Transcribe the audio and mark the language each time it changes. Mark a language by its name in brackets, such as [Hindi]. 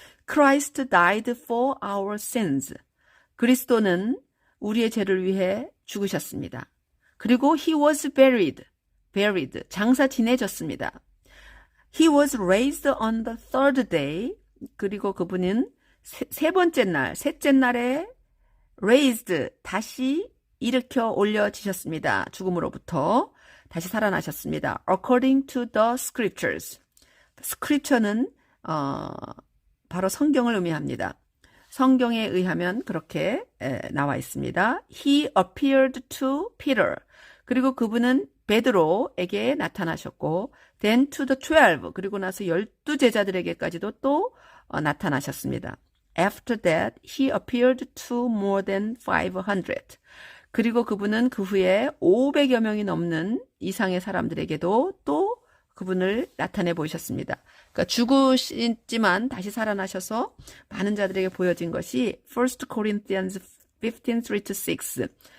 [English] Christ died for our sins. [Korean] 그리스도는 우리의 죄를 위해 죽으셨습니다. 그리고 [English] He was buried. [Korean] 장사 지내졌습니다. [English] He was raised on the third day. [Korean] 그리고 그분은 셋째 날에 raised, 다시 일으켜 올려지셨습니다. 죽음으로부터 다시 살아나셨습니다. [English] According to the scriptures. [Korean] scripture는 바로 성경을 의미합니다. 성경에 의하면 그렇게 나와 있습니다. [English] He appeared to Peter. [Korean] 그리고 그분은 베드로에게 나타나셨고 [English] then to the 12. [Korean] 그리고 나서 12제자들에게까지도 또 나타나셨습니다. [English] After that, he appeared to more than 500. [Korean] 그리고 그분은 그 후에 500여 명이 넘는 이상의 사람들에게도 또 그분을 나타내 보이셨습니다. 그러니까 죽으시지만 다시 살아나셔서 많은 자들에게 보여진 것이 1 Corinthians 15:3-6.